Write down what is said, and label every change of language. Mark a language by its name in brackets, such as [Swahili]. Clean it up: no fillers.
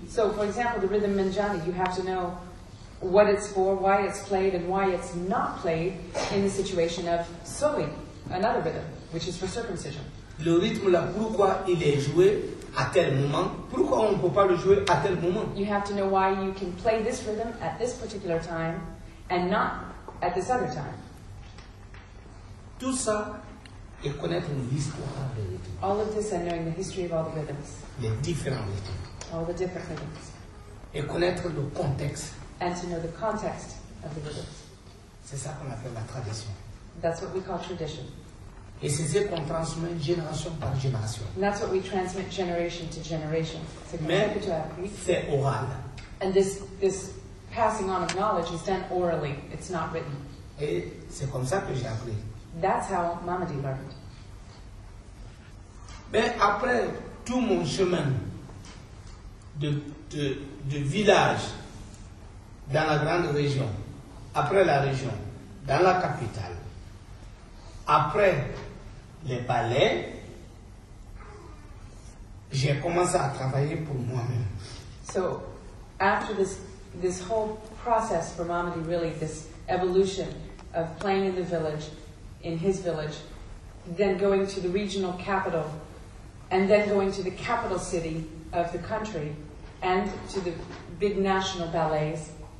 [English] So, for example, the rhythm Manjani, you have to know what it's for, why it's played, and why it's not played in the situation of soli, another rhythm, which is for circumcision. [French] Le rythme là, pourquoi il est joué à tel moment? Pourquoi on ne peut pas le jouer à tel moment? [English] You have to know why you can play this rhythm at this particular time and not at this other time. [French] Tout ça et connaître l'histoire des rythmes, [English] All of this and knowing the history of all the rhythms, [French] les différents rythmes, [English] all the different rhythms, [French] et connaître le contexte. [English] and to know the context of the rhythms. [French] C'est ça qu'on appelle la tradition. [English] That's what we call tradition. [French] Et c'est ce qu'on transmet génération par génération. [English] And that's what we transmit generation to generation. [French] Mais c'est oral. [English] And this passing on of knowledge is done orally. It's not written. [French] Et c'est comme ça que j'ai appris. [English] That's how Mamady learned. [French] Mais après tout mon chemin de village dans la grande région, après la région, dans la capitale, après les ballets, j'ai commencé à travailler pour moi-même. [English] So after this whole process for Mamady, really this evolution of playing in the village, in his village, then going to the regional capital, and then going to the capital city of the country, and to the big national ballets,